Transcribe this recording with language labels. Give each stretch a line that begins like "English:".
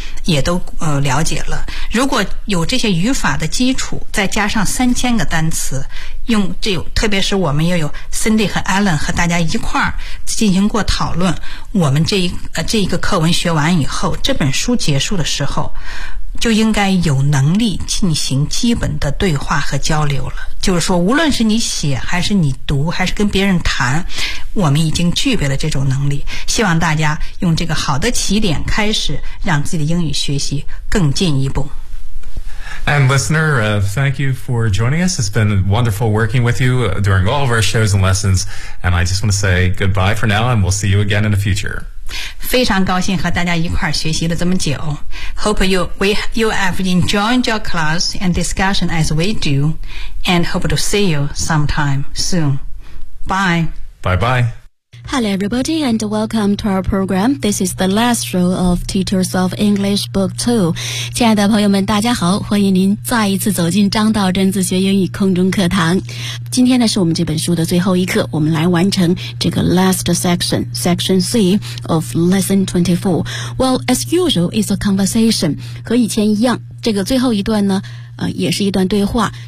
Chinese: 也都了解了，如果有这些语法的基础，再加上3000个单词，用这有特别是我们又有 Cindy 和 Alan 和大家一块儿进行过讨论，我们这一个课文学完以后，这本书结束的时候就应该有能力进行基本的对话和交流了。就是说无论是你写还是你读还是跟别人谈，我们已经具备了这种能力。希望大家用这个好的起点开始，让自己的英语学习更进一步。
English: And listener, thank you for joining us. It's been wonderful working with you during all of our shows and lessons. And I just want to say goodbye for now, and we'll see you again in the future.
Chinese: 非常高兴和大家一块儿学习了这么久。
English: Hope you have enjoyed your class and discussion as we do, and hope to see you sometime soon. Bye. Bye-bye. Hello, everybody, and welcome to our program. This is the last show of Teach Yourself English Book 2.
Chinese: 亲爱的朋友们，大家好，欢迎您再一次走进张道真自学英语空中课堂。今天呢，是我们这本书的最后一课，我们来完成这个 last section, Section C of Lesson 24.
English: Well, as usual, it's a conversation.
Chinese: 和以前一样，这个最后一段呢，也是一段对话。